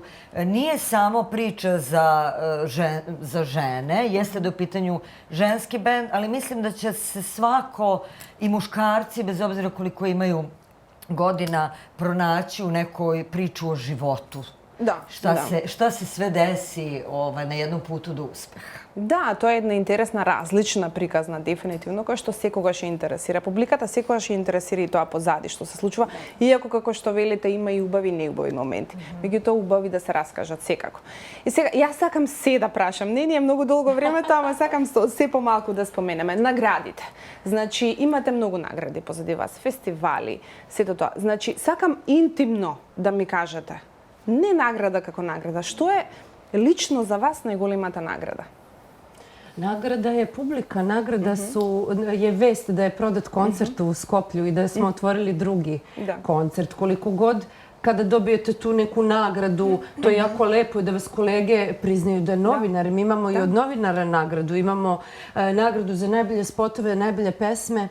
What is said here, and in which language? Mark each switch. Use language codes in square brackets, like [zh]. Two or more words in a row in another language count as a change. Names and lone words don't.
[sr] Nije samo priča za žene, jeste da je u pitanju ženski bend, ali mislim da će se svako i muškarci, bez obzira koliko imaju godina, pronaći u nekoj priču o životu. Šta se sve desi na jednom putu do uspeha. [mk] Да, тоа е една интересна, различна приказна, дефинитивно, која што секогаш ја интересира. Публиката секогаш ја интересира и тоа позади што се случува, иако како што велите има и убави и неубави моменти. Меѓутоа убави да се раскажат секако. И сега јас сакам се да прашам, не е многу долго времето, ама сакам се помалку да споменеме наградите. Значи имате многу награди позади вас, фестивали, сето тоа. Значи сакам интимно да ми кажете, не награда како награда, што е лично за вас најголемата награда? [sr] Nagrada je publika, nagrada je vest da je prodat koncert u Skoplju i da smo otvorili drugi koncert. Koliko god kada dobijete tu neku nagradu, to je jako lepo da vas kolege priznaju da je novinar. Mi imamo i od novinara nagradu, imamo nagradu za najbolje spotove, najbolje pesme.